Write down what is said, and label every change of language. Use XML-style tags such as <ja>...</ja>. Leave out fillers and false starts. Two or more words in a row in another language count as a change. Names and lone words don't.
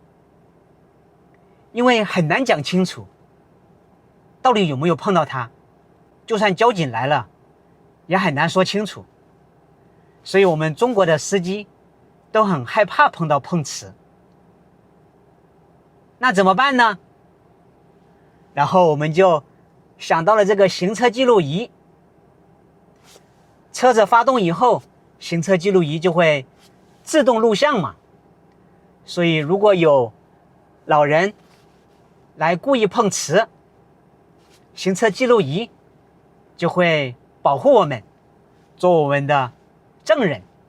<zh>因為很難講清楚到底有沒有碰到他，就算交警來了也很難說清楚。所以我們中國的司機都很害怕碰到碰瓷。那怎麼辦呢？然後我们就想到了这個行車記錄儀。車子發動以後，行車記錄儀就會自動錄像嘛。所以如果有老人來故意碰瓷，行車記錄儀就會保護我們，做我們的證人。</zh>